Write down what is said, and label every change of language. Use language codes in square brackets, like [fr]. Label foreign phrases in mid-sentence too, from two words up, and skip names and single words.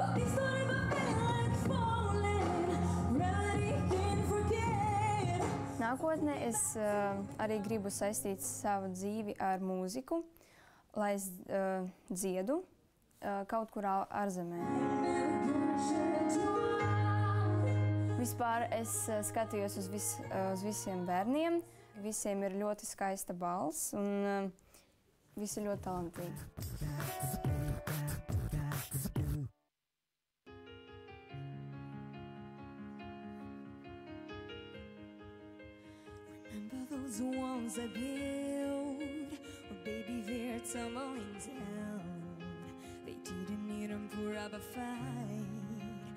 [lv] Nākotnē es arī gribu saistīt savu dzīvi ar mūziku, lai es dziedu kaut kur ārzemē. Vispār es skatījos uz visiem bērniem. Visiem ir ļoti skaista balss un visi ļoti talantīgi. [en] Remember those walls I built? Oh baby, they're tumbling down. They didn't even put up a fight.